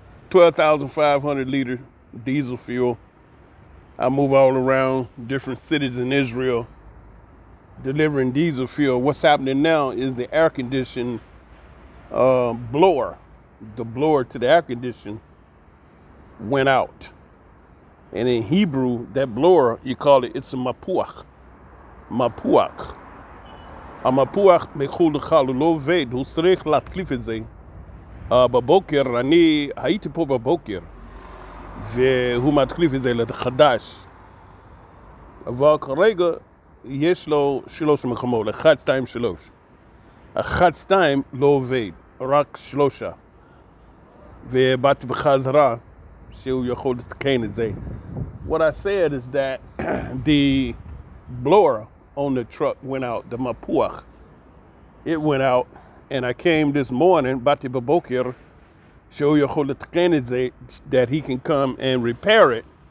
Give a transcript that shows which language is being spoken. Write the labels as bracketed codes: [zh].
[en] 12,500 liter diesel fuel. I move all around different cities in Israel delivering diesel fuel. What's happening now is the air condition blower. The blower to the air condition went out. And in Hebrew, that blower, you call it's a mapuach. Mapuach. [he] המפוח מחו"ל לחו"ל הוא לא עובד, הוא צריך להחליף את זה. בבוקר, אני הייתי פה בבוקר, והוא מחליף את זה לחדש. אבל כרגע יש לו 3 מקומות, 1, 2, 3. 1, 2 לא עובד, רק 3. ובאתי בחזרה שהוא יכול לתקן את זה. [en] What I said is that the blower on the truck went out, the mapuach. It went out, and I came this morning, [he] Bati Babokir, [en] show you that he can come and repair it.